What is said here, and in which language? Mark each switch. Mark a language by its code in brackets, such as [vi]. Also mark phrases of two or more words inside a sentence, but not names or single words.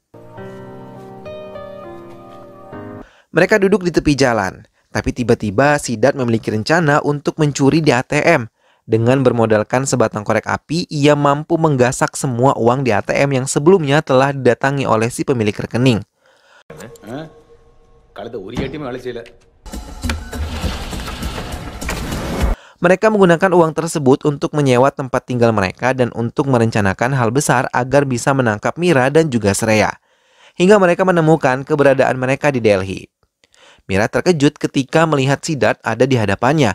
[id] Mereka duduk di tepi jalan, tapi tiba-tiba Siddharth memiliki rencana untuk mencuri di ATM. Dengan bermodalkan sebatang korek api, ia mampu menggasak semua uang di ATM yang sebelumnya telah didatangi oleh si pemilik rekening. [ta] கழுத ஒரு ஏடிஎம் வேலை செய்யல. [id] Mereka menggunakan uang tersebut untuk menyewa tempat tinggal mereka dan untuk merencanakan hal besar agar bisa menangkap Mira dan juga Shreya. Hingga mereka menemukan keberadaan mereka di Delhi. Mira terkejut ketika melihat Siddharth ada di hadapannya.